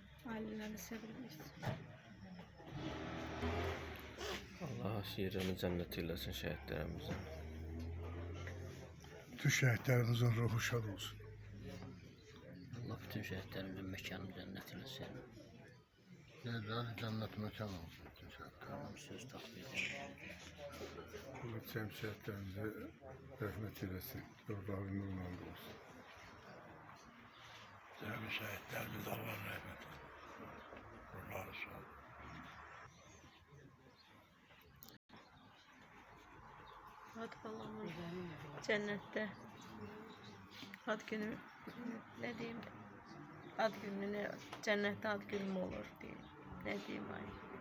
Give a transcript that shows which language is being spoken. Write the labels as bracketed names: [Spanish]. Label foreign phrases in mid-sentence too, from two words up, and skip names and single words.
[Azerbaijani] Ailələri sevirməsin. [Turkish] Allah yerini cennet eylesin şehitlerimizin. Bütün şehitlerimizin ruhu şad olsun. [Azerbaijani] Allah bütün şəhidlərimizin məkanı cənnət eləsin. [Turkish] Şehitlerin cennet mekan olsun. Bütün şehitlerin. [Azerbaijani] Tamam, söz təqdim edirəm. [Turkish] Allah tüm şehitlerimize rahmet eylesin. Ruhları nurla olsun. Cem şehitlerimize Allah rahmet eylesin. Ruhları şad. [Azerbaijani] Ad balamın cənnətdə ad günü nə deyim? Ad gününü cənnətdə ad günüm olur deyim. Nə deyim ay?